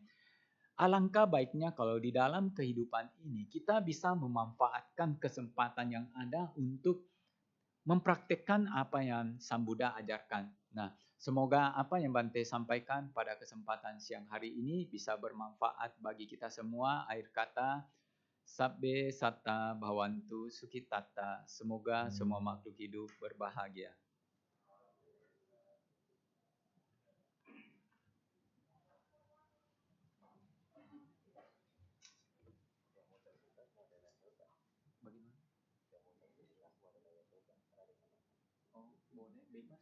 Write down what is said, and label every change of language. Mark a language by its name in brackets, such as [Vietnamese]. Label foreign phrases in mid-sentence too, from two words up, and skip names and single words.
[Indonesian] Alangkah baiknya kalau di dalam kehidupan ini kita bisa memanfaatkan kesempatan yang ada untuk mempraktikkan apa yang Sang Buddha ajarkan. Nah, semoga apa yang Bante sampaikan pada kesempatan siang hari ini bisa bermanfaat bagi kita semua. Akhir kata, [Pali] Sabbe satta bhavantu sukhitata. [Indonesian] Semoga semua makhluk hidup berbahagia. Bagaimana? Oh, boleh, bebas.